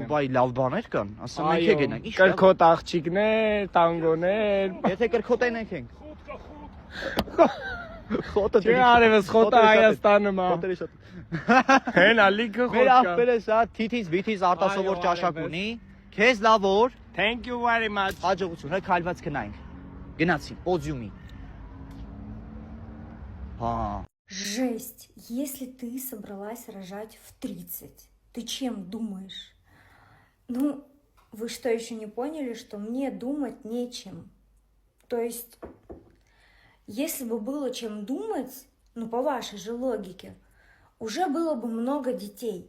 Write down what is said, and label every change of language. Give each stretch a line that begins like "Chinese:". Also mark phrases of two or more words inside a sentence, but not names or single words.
Armenian: Դուբայի լավ բաներ կան, ասում եք գնանք։ Կրքոտ աղջիկներ, տանգոներ։ Եթե կրքոտեն ենք։ Խոտը Չէ, արևս խոտը Հայաստանում է։ Խոտերի շատ։ Հենա լիքը Մեր խոտ կա։ ախպերը սա թիթից վիթից արտասովոր ճաշակ ունի։ Քեզ լավ օր,
English: Thank you very much։
Armenian: հաջողություն, հա քայլված գնայինք։ Գնացի, պոդիումի։ Հա։
Russian: Жесть, если ты собралась рожать в 30, ты чем думаешь? Ну, вы что, еще не поняли, что мне думать нечем? То есть, если бы было чем думать, ну, по вашей же логике, уже было бы много детей.